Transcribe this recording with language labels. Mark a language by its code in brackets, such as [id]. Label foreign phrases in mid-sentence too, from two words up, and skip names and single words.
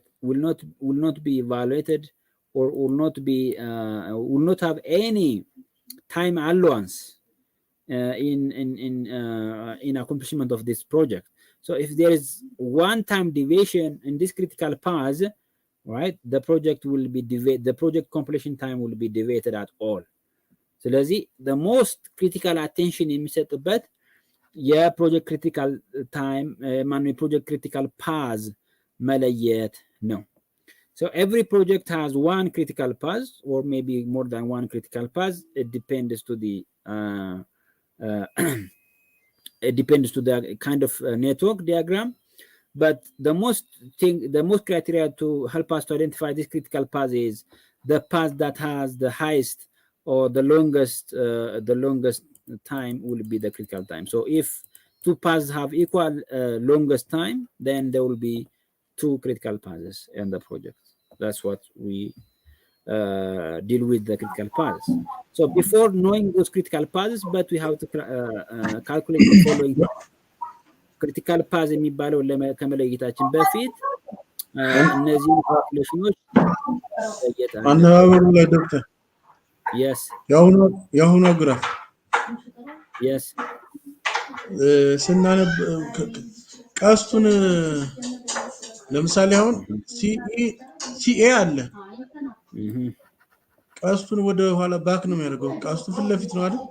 [en] Will not be evaluated, or will not have any time allowance in accomplishment of this project. So if there is one time deviation in this critical path, right, the project completion time will be deviated at all. So the most critical attention [am] የሚሰጥበት የፕሮጀክት [en] critical time project critical path [am] መለየት ነው። [en] So every project has one critical path, or maybe more than one critical path. It depends to the kind of network diagram. But the most criteria to help us to identify this critical path is the path that has the highest or the longest time will be the critical time. So if two paths have equal longest time, then there will be two critical paths in the project. That's what we deal with the critical paths. So before knowing those critical paths, but we have to calculate the following. critical path [am] የሚባለው ከመለየታችን በፊት እነዚህ ካልኩሌሽኖች አነባበሩ ላይ ዶክተር yes የአሁኑ ግራፍ yes ስናነብ ቀስቱን ለምሳሌ አሁን ሲኤ አለ ቀስቱን ወደ ኋላ ባክ ነው የሚያደርገው ቀስቱ ፊት ለፊት ነው አይደል